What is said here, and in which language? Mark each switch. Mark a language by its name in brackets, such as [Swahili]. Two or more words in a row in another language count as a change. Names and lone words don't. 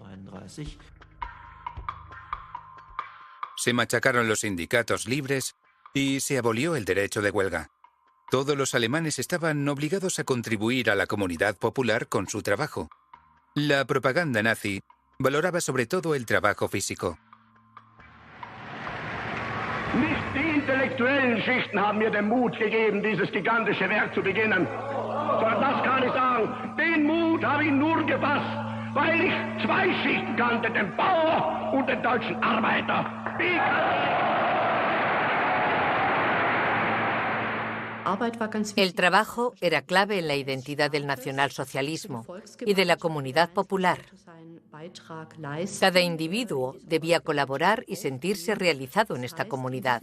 [Spanish] Se machacaron los sindicatos libres y se abolió el derecho de huelga. Todos los alemanes estaban obligados a contribuir a la comunidad popular con su trabajo. La propaganda nazi valoraba sobre todo el trabajo físico. [German] Nicht die intellektuellen Schichten haben mir den Mut gegeben, dieses gigantische Werk zu beginnen. Sondern das kann ich sagen, den Mut habe ich nur gefasst, weil ich 2 Schichten kannte, den Bauer und den deutschen Arbeiter. [Spanish] El trabajo era clave en la identidad del nacionalsocialismo y de la comunidad popular. Cada individuo debía colaborar y sentirse realizado en esta comunidad.